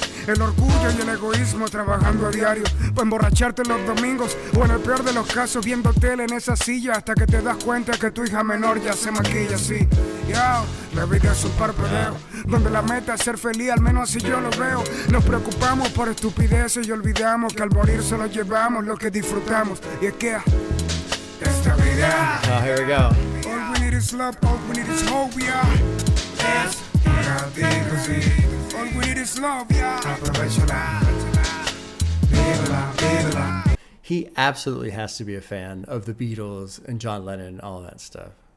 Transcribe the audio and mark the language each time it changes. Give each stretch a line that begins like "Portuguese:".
Spanish: El orgullo y el egoísmo trabajando a diario para emborracharte los domingos o en el peor de los casos viendo tele en esa silla hasta que te das cuenta que tu hija menor ya se maquilla así. La vida es un parpadeo donde la meta es ser feliz, al menos así yo lo veo. Nos preocupamos por estupideces y olvidamos que al morir solo llevamos lo que disfrutamos. Y es que esta vida,
English: Oh, here we go. all we need is love, all we need is hope, yeah.
Spanish: Es contigo, sí.
English: All we need is love, yeah.
Spanish: Aprovechala, vívela, vívela.
English: He absolutely has to be a fan of the Beatles and John Lennon and all that stuff.